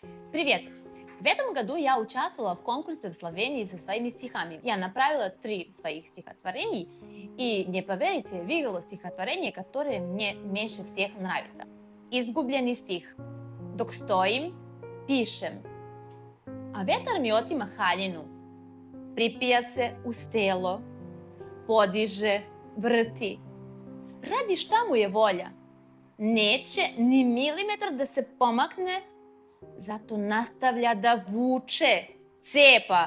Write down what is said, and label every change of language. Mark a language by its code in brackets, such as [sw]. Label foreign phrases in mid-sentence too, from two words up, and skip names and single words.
[ru] Привет! В этом году я участвовала в конкурсе в Словении со своими стихами. Я направила 3 своих стихотворений, и, не поверите, выиграла стихотворение, которое мне меньше всех нравится. [sr] Изгубljeni стих. Dok stojim, pišem, a vetar mi otima haljinu. Pripija se uz telo, podiže, vrti. Radi šta mu je volja. Neće ni milimetar da se pomakne, zato nastavlja da vuče, cepa.